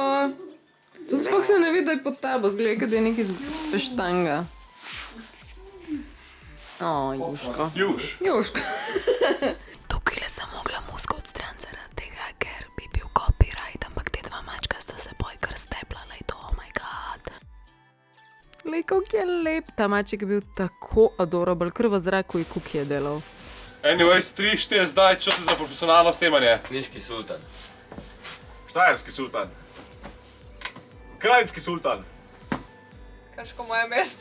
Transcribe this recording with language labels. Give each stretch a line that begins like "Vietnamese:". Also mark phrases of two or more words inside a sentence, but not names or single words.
Slovenian: To sploh se ne vidi, da je pod tabo, zgleda, da je nekaj z peštanga. O, Juško. Juš. Juško. Tukaj le sem mogla musko odstraniti zaradi tega, ker bi bil copyright, ampak te dva mačka sta se boj kar steplala in to,
English: oh my god.
Slovenian: Lej, koliko je lep. Ta maček je bil tako adorable, kar v zraku je kuk je delal. Anyways, 3-4 zdaj, čas za profesionalno snemanje. Niški sultan. Štajerski sultan. Krajinski sultan. Krško moje mesto.